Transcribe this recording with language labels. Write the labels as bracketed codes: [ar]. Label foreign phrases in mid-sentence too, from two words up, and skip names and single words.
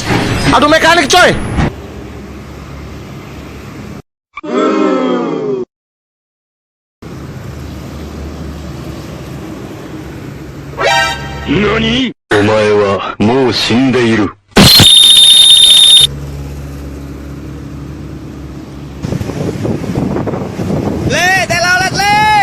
[id] Adu mekanik coy. [ja] NANI?! お前はもう死んでいる。 [id] Le, Telolet le.